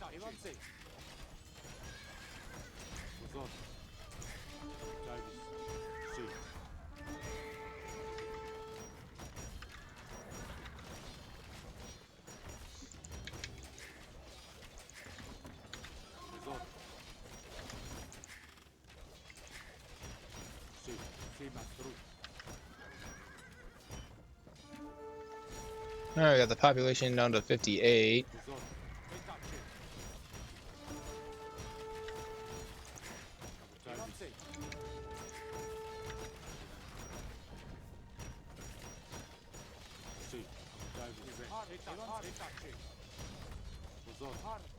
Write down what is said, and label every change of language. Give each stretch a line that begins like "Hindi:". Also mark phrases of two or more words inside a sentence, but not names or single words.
Spanish: Itachi. Evanze. Vosotros. Davis. Sí. Vosotros. Sí. Sí, maestro.
English: Alright, we got the population down to 58.
Spanish: Vosotros. Etache. Davis. Sí. Davis. Etache. Vosotros.